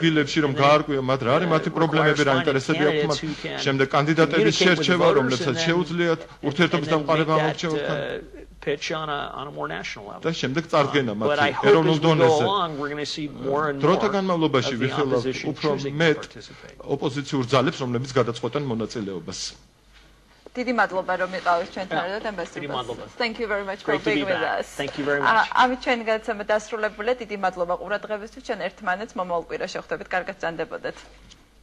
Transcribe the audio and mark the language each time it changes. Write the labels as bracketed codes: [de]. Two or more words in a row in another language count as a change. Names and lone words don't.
[en] And it requires finding candidates who can communicate with the voters and then make that pitch on a more national level. But I hope as we go along, we're going to see more and more of the opposition choosing to participate. [ka] დიდი მადლობა რომ იყავით ჩვენთან ერთად ამბასადორ. [en] Thank you very much for being with us. Thank you very much. [ka] ამით ჩვენი გადაცემა დასრულებულია. დიდი მადლობა ყურადღებისთვის. ჩვენ ერთმანეთს მომავალ კვირაში ხვდებით. კარგად გრძანდებოდეთ.